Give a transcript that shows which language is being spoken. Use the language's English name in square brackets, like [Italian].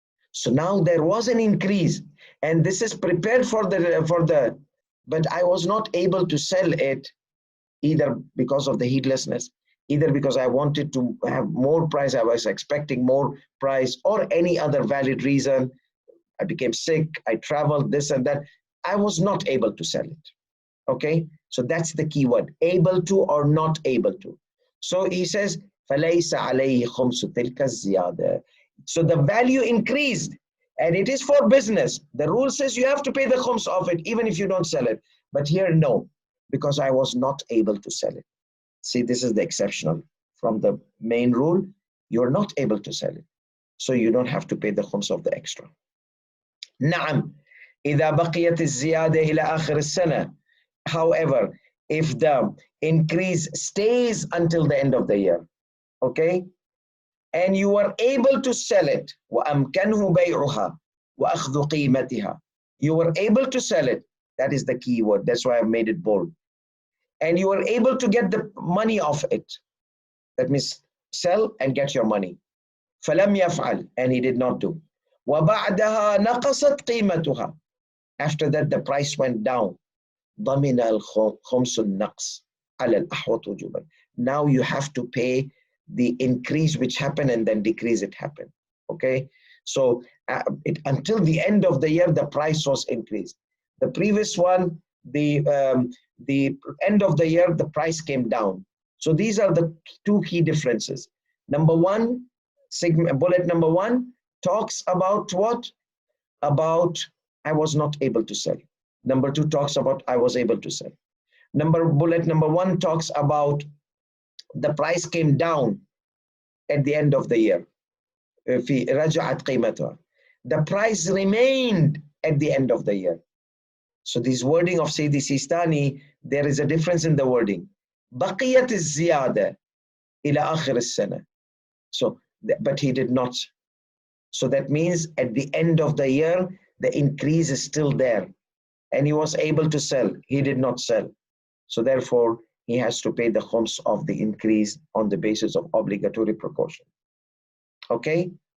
[English] So now there was an increase, and this is prepared for the, but I was not able to sell it, either because of the heedlessness, either because I wanted to have more price, I was expecting more price, or any other valid reason. I became sick, I traveled, this and that. I was not able to sell it. Okay, so that's the key word, able to or not able to. So he says, [Arabic] فَلَيْسَ عَلَيْهِ خُمْسُ تِلْكَ الزِّيَادَةِ. [English] So the value increased, and it is for business. The rule says you have to pay the khums of it, even if you don't sell it. But here, no, because I was not able to sell it. See, this is the exceptional. From the main rule, you're not able to sell it, so you don't have to pay the khums of the extra. [Arabic] نعم إذا بقيت الزيادة إلى آخر السنة. [English] However, if the increase stays until the end of the year, okay, and you are able to sell it, [Arabic] وأمكنه بيعها وأخذ قيمتها. [English] You were able to sell it. That is the key word. That's why I've made it bold. And you were able to get the money off it. That means sell and get your money. [Arabic] فلم يفعل, [English] and he did not do. [Arabic] وبعدها نقصت قيمتها. [English] After that, the price went down. [Arabic] ضمن الخمس النقص على الأحوط وجوبا. [English] Now you have to pay the increase which happened and then decrease it happened. Okay, so until the end of the year, the price was increased. The previous one, the end of the year, the price came down. So these are the two key differences. Number one, bullet number one talks about what? About I was not able to sell. Number two talks about I was able to sell. Bullet number one talks about the price came down at the end of the year. [Arabic] في رجعت قيمتها. [English] The price remained at the end of the year. So this wording of Sayyidi Sistani, there is a difference in the wording. [Arabic] بقيت الزيادة إلى آخر السنة. [English] So, but he did not. So that means at the end of the year, the increase is still there. And he was able to sell. He did not sell. So therefore, he has to pay the khums of the increase on the basis of obligatory proportion. Okay?